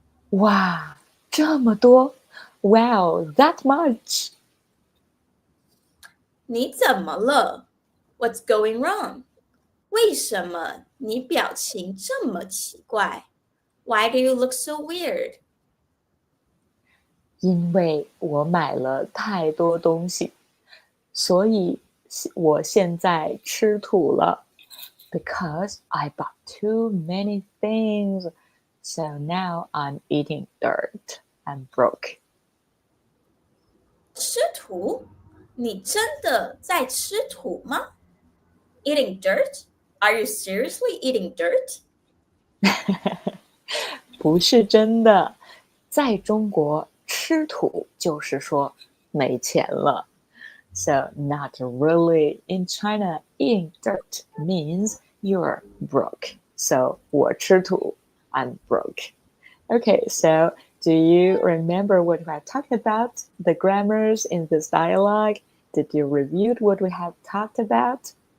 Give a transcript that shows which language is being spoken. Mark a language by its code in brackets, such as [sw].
[zh] 哇，这么多 [en] Wow, that much! [zh] 你怎么了？ [en] What's going wrong? [zh] 为什么你表情这么奇怪？ [en] Why do you look so weird? [zh] 因为我买了太多东西，所以我现在吃土了。 [en] Because I bought too many things, so now I'm eating dirt. I'm broke. [zh] 吃土？你真的在吃土吗？ [en] Eating dirt? Are you seriously eating dirt? [zh] 不是真的，在中国吃土就是说没钱了。 [en] So not really. In China, eating dirt means you're broke. So [zh] 我吃土 [en] I'm broke. Okay, so do you remember what we have talked about? The grammars in this dialogue? Did you review what we have talked about?